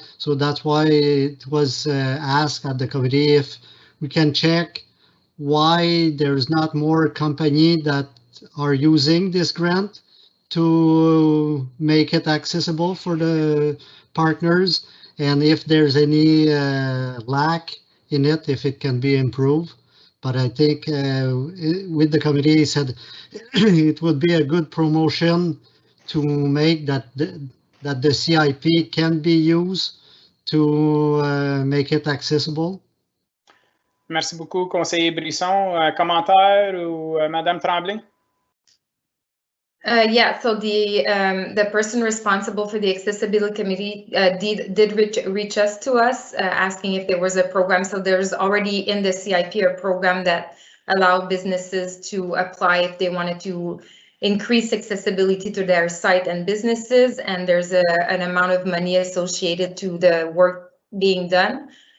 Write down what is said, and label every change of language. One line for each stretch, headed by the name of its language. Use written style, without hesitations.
English: So that's why it was asked at the committee if we can check why there's not more company that are using this grant to make it accessible for the partners, and if there's any lack in it, if it can be improved. But I think with the committee said it would be a good promotion to make that the CIP can be used to make it accessible.
French: Merci beaucoup, Conseiller Brisson. Commentaire ou Madame Tremblay?
English: Yeah, so the person responsible for the accessibility committee did reach us to us asking if there was a program. So there's already in the CIP a program that allowed businesses to apply if they wanted to increase accessibility to their site and businesses, and there's an amount of money associated to the work being done.